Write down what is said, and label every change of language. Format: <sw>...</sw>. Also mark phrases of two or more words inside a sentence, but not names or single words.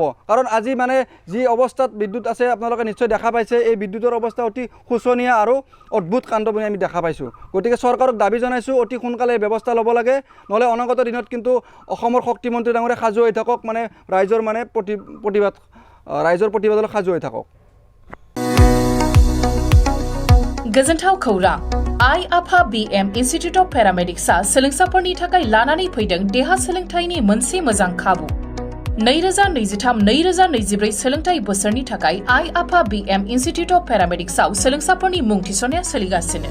<as>কাৰণ আজি মানে যি অৱস্থাত বিদ্যুৎ আছে আপোনালোকে নিশ্চয় দেখা পাইছে, এই বিদ্যুতৰ অৱস্থা অতি শোচনীয় আৰু অদ্ভুত কাণ্ড বুলি আমি দেখা পাইছোঁ। গতিকে চৰকাৰক দাবী জনাইছোঁ, অতি সোনকালে ব্যৱস্থা ল'ব লাগে, নহ'লে অনাগত দিনত কিন্তু অসমৰ শক্তিমন্ত্ৰী ডাঙৰীয়া সাজু হৈ থাকক, মানে ৰাইজৰ মানে প্ৰতিবাদলৈ সাজু হৈ থাকক।</as> <brx>गोजोनथाव खौरां आइ आफा BM इन्स्टिट्यूट अफ पेरामेडिक्सआ सोलोंसाफोरनि थाखाय लानानै फैदों देहा सोलोंथायनि मोनसे मोजां खाबु। 2023-2024 सोलोंथाइ बोसोरनि थाखाय आइ आफा BM इन्स्टिट्युट अफ पेरामेडिक्सआव सोलोंसाफोरनि मुं थिसननाया सोलिगासिनो।</brx>